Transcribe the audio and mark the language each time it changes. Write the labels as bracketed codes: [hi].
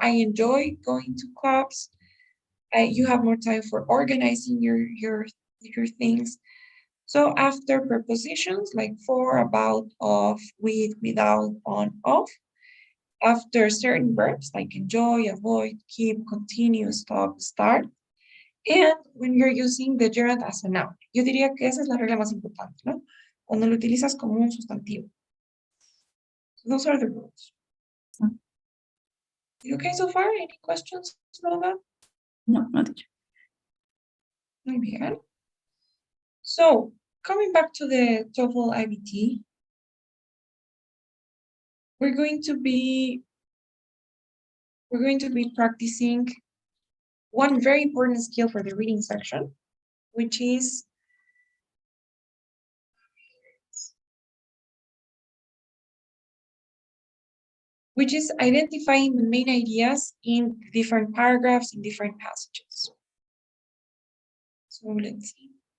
[en] I enjoy going to clubs. You have more time for organizing your things. So after prepositions like for, about, of, with, without, on, off, after certain verbs like enjoy, avoid, keep, continue, stop, start, and when you're using the gerund as a noun. [es] Yo diría que esa es la regla más importante, ¿no? Cuando lo utilizas como un sustantivo. [en] So those are the rules. You okay so far? Any questions about that? No, not yet. [es] Muy bien. [en] So coming back to the TOEFL IBT, we're going to be practicing one very important skill for the reading section, which is identifying the main ideas in different paragraphs, in different passages. So let's see.